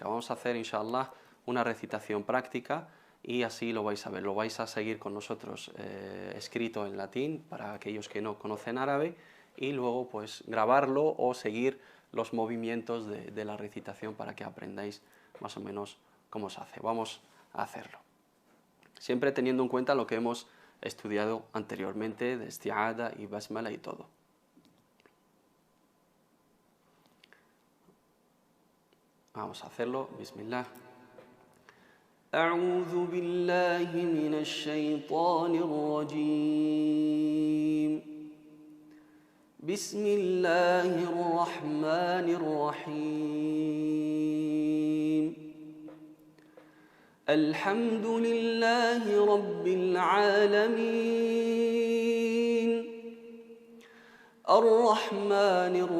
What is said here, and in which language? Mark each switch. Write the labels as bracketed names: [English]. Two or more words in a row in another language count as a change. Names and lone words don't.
[Spanish] Vamos a hacer, inshallah, una recitación práctica y así lo vais a ver, lo vais a seguir con nosotros escrito en latín para aquellos que no conocen árabe y luego pues grabarlo o seguir los movimientos de la recitación para que aprendáis más o menos cómo se hace. Vamos a hacerlo. Siempre teniendo en cuenta lo que hemos estudiado anteriormente de isti'ada y basmala y todo. Vamos a hacerlo. Bismillah. [Arabic] أعوذ بالله من الشيطان الرجيم بسم الله الرحمن الرحيم الحمد لله رب العالمين الرحمن